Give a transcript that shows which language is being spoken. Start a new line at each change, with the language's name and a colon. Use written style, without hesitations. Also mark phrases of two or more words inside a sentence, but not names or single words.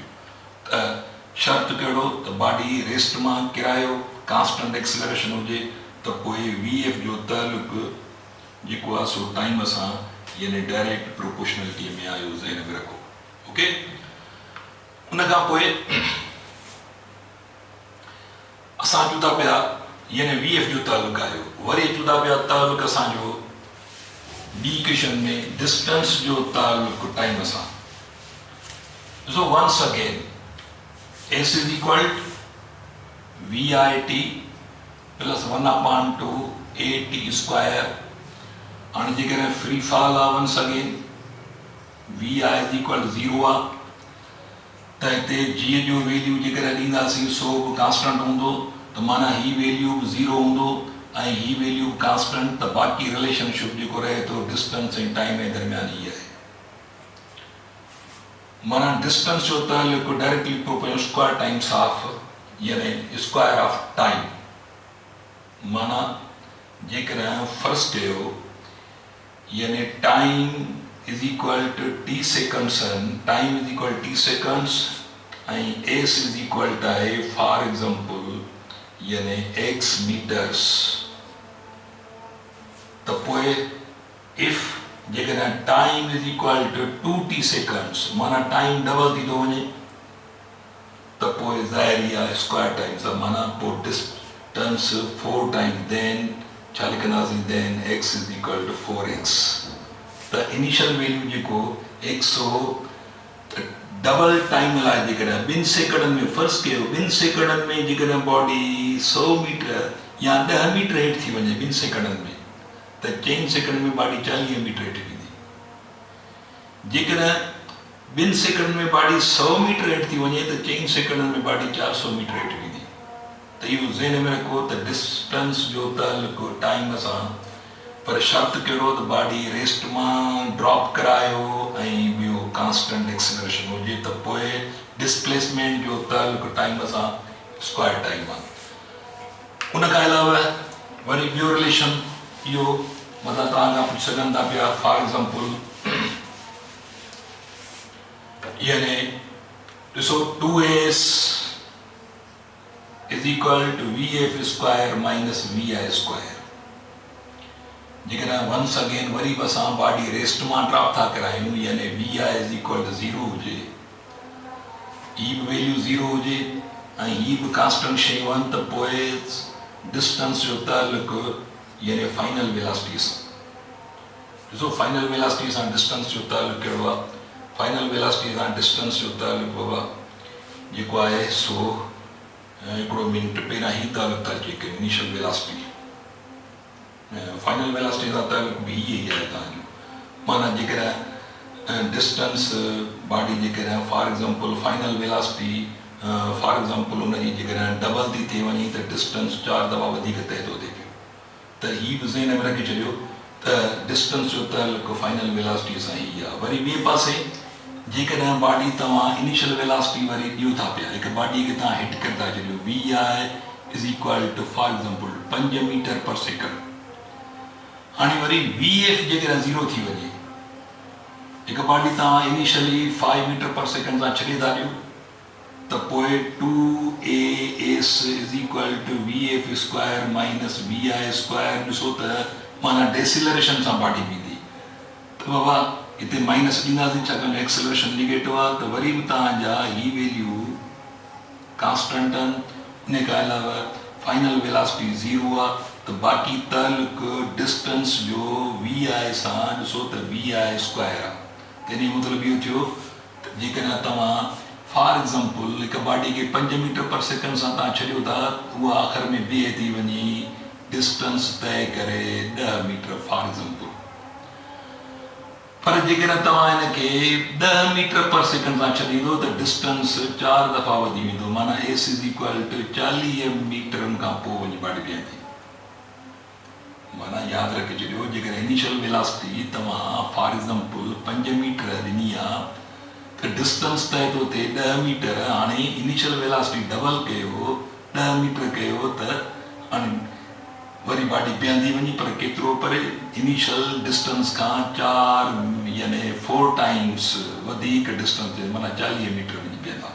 Sindhi: त शर्त कहिड़ो त
English: body rest
Sindhi: मां किरायो
English: constant acceleration
Sindhi: हुजे, त पोइ
English: V F
Sindhi: जो ताल्लुक जेको आहे सो टाइम सां यानी
English: direct proportionality
Sindhi: में आयो, ज़हन में रखो। ओके, उन खां पोइ असां चऊं था पिया यानी
English: V F
Sindhi: जो ताल्लुक आयो, वरी चऊं था पिया ताल्लुक असांजो बी इक्वेशन में डिस्टेंस जो ताल्लुक टाइम सां।
English: सो once again S is equal to VIT plus 1/2 AT square।
Sindhi: हाणे जेकॾहिं
English: free fall
Sindhi: आहे
English: once again VI is equal to 0
Sindhi: आहे, त हिते G जो वैल्यू जेकॾहिं ॾींदासीं सो बि कांस्टेंट हूंदो, त माना ही वैल्यू बि 0 हूंदो ऐं ही
English: value constant,
Sindhi: त बाक़ी रिलेशनशिप जेको रहे थो डिस्टेंस ऐं टाइम जे दरमियान ही आहे। माना डिस्टेंस जो ताल्लुक
English: directly proportional square times of
Sindhi: यानी
English: square of time.
Sindhi: माना जेकॾहिं फर्स्ट कयो यानी
English: time is equal to t seconds, time is equal t seconds
Sindhi: ऐं
English: S is equal to
Sindhi: आहे
English: for example
Sindhi: यानी
English: x meters.
Sindhi: त पोइ इफ जेकॾहिं
English: time is equal to 2t seconds
Sindhi: माना
English: time double
Sindhi: थी थो वञे, त पोइ ज़ाहिर आहे
English: square time
Sindhi: सां माना पोइ
English: distance 4 time then
Sindhi: छा लिखंदासीं
English: then x is equal to 4x.
Sindhi: त
English: initial value
Sindhi: जेको x हो त
English: double time
Sindhi: लाइ जेकॾहिं 2 सेकंडनि में फर्स्ट कयो 2 सेकंडनि में जेकॾहिं बॉडी 100 मीटर या 10 मीटर हेठि थी वञे 2 सेकंडनि में, त 4 सेकंड में बॉडी 40 मीटर हेठि वेंदी। जेकॾहिं 2 सेकंड में बॉडी 100 मीटर हेठि थी वञे त 4 सेकंड में बॉडी 400 मीटर हेठि वेंदी। त इहो ज़हन में रखो त डिस्टेंस जो ताल्लुक टाइम सां, पर शर्त कहिड़ो त
English: body rest
Sindhi: मां ड्रॉप करायो ऐं ॿियो
English: constant acceleration
Sindhi: हुजे, त पोइ डिस्प्लेसमेंट जो ताल्लुक टाइम सां
English: square time
Sindhi: आहे। उन खां अलावा वरी ॿियो रिलेशन इहो मतिलबु तव्हां खां पुछी सघनि था पिया
English: for example
Sindhi: यानी ॾिसो
English: 2s is equal to VF square minus VI square.
Sindhi: जेकॾहिं
English: once again
Sindhi: वरी बि असां
English: body rest
Sindhi: मां ड्रॉप था करायूं यानी
English: VI is equal to 0
Sindhi: हुजे, ही बि वैल्यू 0 हुजे ऐं ही बि कांस्टेंट शयूं आहिनि, त पोइ डिस्टेंस जो ताल्लुक यानी
English: final velocity
Sindhi: सां। ॾिसो
English: final velocity
Sindhi: सां डिस्टेंस जो ताल्लुक कहिड़ो आहे,
English: final velocity
Sindhi: सां डिस्टेंस जो ताल्लुक बाबा जेको आहे सो हिकिड़ो मिनट पहिरियां ही ताल्लुक था अचे की
English: initial velocity final velocity
Sindhi: सां ताल्लुक बि इहे ई आहे तव्हांजो। माना जेकॾहिं
English: distance body
Sindhi: जेकॾहिं
English: for example final velocity for example
Sindhi: हुनजी जेकॾहिं डबल थी थी वञे त डिस्टेंस 4 दफ़ा वधीक तय थो थिए पियो, त हीअ बि ज़हन में रखी छॾियो त डिस्टेंस जो ताल्लुक
English: final velocity
Sindhi: सां ई आहे। वरी ॿिए पासे जेकॾहिं बॉडी तव्हां
English: initial velocity
Sindhi: वारी ॾियो था पिया, हिकु बॉडी खे तव्हां हिट करे था छॾियो,
English: VI is equal to for example 5 meter per second.
Sindhi: हाणे वरी VF जेकॾहिं 0 थी वञे, हिकु बॉडी तव्हां इनिशियली 5
English: meter per second
Sindhi: सां छॾे था ॾियो, त पोइ
English: 2AS is equal to VF square minus VI square.
Sindhi: ॾिसो त माना डेसिलरेशन सां बॉडी बीहंदी, त बाबा हिते माइनस ॾींदासीं छाकाणि
English: acceleration negative
Sindhi: आहे, त वरी बि तव्हांजा ही
English: value constant
Sindhi: आहिनि। उन खां अलावा
English: final velocity
Sindhi: 0 आहे, त बाक़ी तालुक डिस्टेंस जो VI सां ॾिसो त
English: VI square
Sindhi: आहे। तेनी मतिलबु इहो थियो त जेकॾहिं तव्हां
English: for example
Sindhi: हिकु बॉडी खे 5
English: meter per second
Sindhi: सां तव्हां छॾियो था, उहा आख़िर में बीहे थी वञी डिस्टेंस तय करे 10 मीटर
English: for example.
Sindhi: पर जेकॾहिं तव्हां हिनखे 10
English: meter per second
Sindhi: सां छॾींदो त डिस्टेंस 4 दफ़ा वधी वेंदो, माना
English: S is equal to
Sindhi: 40 मीटरनि खां पोइ वञी बॉडी बीहंदी। माना यादि रखे छॾियो, जेकॾहिं
English: initial velocity
Sindhi: तव्हां
English: for example
Sindhi: 5 मीटर ॾिनी आहे, त डिस्टेंस तय थो थिए 10 मीटर। हाणे
English: initial velocity double
Sindhi: कयो, 10 मीटर कयो, त हाणे वरी बॉडी बीहंदी वञी, पर केतिरो परे,
English: initial distance
Sindhi: खां 4 यानी 4 टाइम्स वधीक डिस्टेंस, माना 40 मीटर वञी बीहंदा।